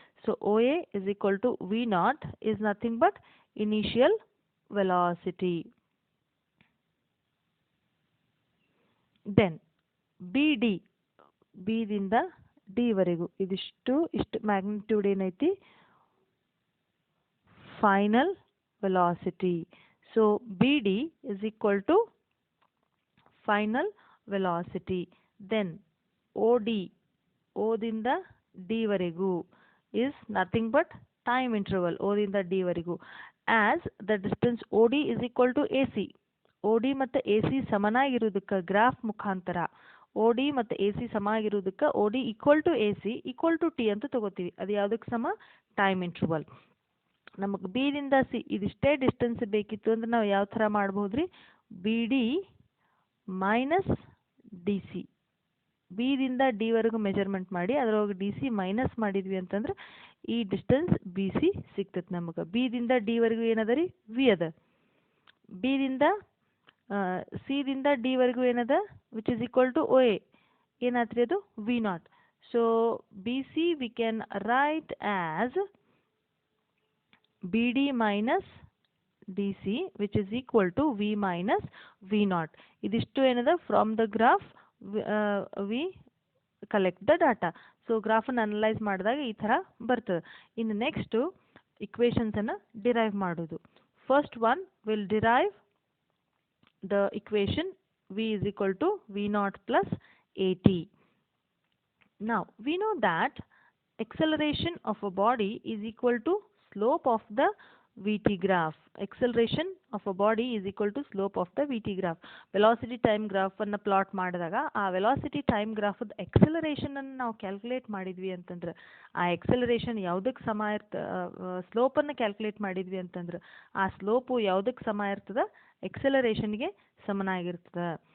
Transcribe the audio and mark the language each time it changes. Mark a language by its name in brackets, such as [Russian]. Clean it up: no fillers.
[English] So OA is equal to V naught is nothing but initial velocity. [Kannada] Then BD, B ದಿಂದ D ವರೆಗೂ ಇಷ್ಟು magnitude ಏನೈತಿ? [English] Final velocity. So BD is equal to final velocity. Then OD, [Kannada] O ದಿಂದ D ವರೆಗೂ [English] is nothing but time interval, O ದಿಂದ D ವರೆಗೂ. as the distance OD is equal to AC. [Kannada] OD ಮತ್ತು AC ಸಮನಾಗಿರುವುದಕ್ಕೆ graph ಮುಖಾಂತರ OD ಮತ್ತು AC ಸಮಾಗಿರುವುದಕ್ಕೆ OD equal to AC equal to T ಅಂತ ತಗೋತೀವಿ. ಅದು ಯಾವುದಕ್ಕೆ ಸಮ? Time interval. ನಮಗೆ ಬಿ ದಿಂದ ಸಿ ಇದಿಷ್ಟೇ ಡಿಸ್ಟೆನ್ಸ್ ಬೇಕಿತ್ತು ಅಂದ್ರೆ ನಾವು ಯಾವ ಥರ ಮಾಡ್ಬೋದ್ರಿ? [English] B D minus D C. [Kannada] B ದಿಂದ ಡಿ ವರೆಗೂ ಮೆಜರ್ಮೆಂಟ್ ಮಾಡಿ ಅದರೊಳಗೆ ಡಿ ಸಿ ಮೈನಸ್ ಮಾಡಿದ್ವಿ ಅಂತಂದ್ರೆ ಈ ಡಿಸ್ಟೆನ್ಸ್ ಬಿ ಸಿ ಸಿಗ್ತದೆ ನಮಗೆ. ಬಿ ದಿಂದ ಡಿ ವರೆಗೂ ಏನದ ರೀ ವಿ ಅದ. ಬಿ ದಿಂದ ಸಿ ದಿಂದ ಡಿ ವರೆಗೂ ಏನದ [English] which is equal to O A [Kannada] ಏನಾತ್ರಿ ಅದು V not. [English] So B C we can write as B D minus D C which is equal to v minus v naught. [Kannada] ಇದಿಷ್ಟು ಏನದ [English] From the graph we collect the data. [Kannada] So ಗ್ರಾಫನ್ನು analyse ಮಾಡಿದಾಗ ಈ ಥರ ಬರ್ತದೆ. ಇನ್ನು next ಇಕ್ವೇಷನ್ಸನ್ನು derive ಮಾಡೋದು. [English] First one will derive the equation v is equal to v naught plus at. Now we know that acceleration of a body is equal to slope of the vt graph. Acceleration of a body is equal to slope of the vt graph. [Kannada] Velocity time graph ಅನ್ನು plot ಮಾಡಿದಾಗ ಆ velocity time graph acceleration ಅನ್ನು ನಾವು calculate ಮಾಡಿದ್ವಿ ಅಂತಂದ್ರೆ ಆ acceleration ಯಾವುದಕ್ಕೆ ಸಮ ಸ್ಲೋಪನ್ನು ಕ್ಯಾಲ್ಕುಲೇಟ್ ಮಾಡಿದ್ವಿ ಅಂತಂದ್ರೆ ಆ ಸ್ಲೋಪು ಯಾವುದಕ್ಕೆ ಸಮ ಇರ್ತದೆ ಎಕ್ಸಲರೇಷನ್ಗೆ ಸಮನಾಗಿರ್ತದೆ.